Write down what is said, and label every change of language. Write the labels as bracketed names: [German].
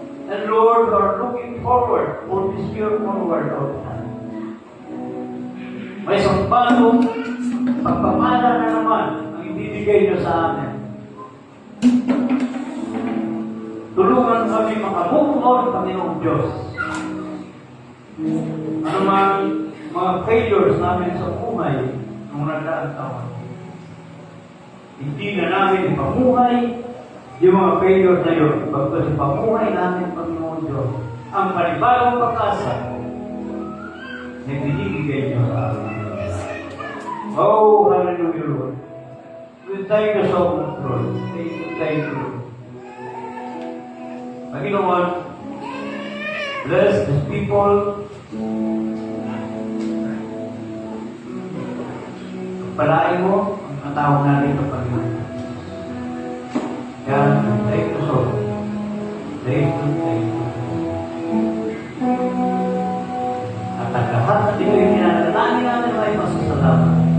[English] And Lord, we are looking forward for this year forward, Lord. [Filipino] May isang bagong pagpapala na naman ang ibibigay niyo sa amin. Tulungan kami makamove on, Panginoong Diyos. Ano mga failures namin sa buhay nung nagdaang taon. Hindi na namin ipamuhay yung mga failures na yun. Pagkas ipamuhay namin, Panginoon Diyos, ang panibagong pag-asa na binibigay niyo sa amin. [English] Oh, hallelujah, Lord. Thank you so much, Lord. Thank you. Panginoon, bless these people. [Filipino] Palain mo ang tao natin sa Panginoon. Kaya, [English] thank you so much. Thank you. [Filipino] At ang lahat na ito'y pinanalangin natin ay masasalamat.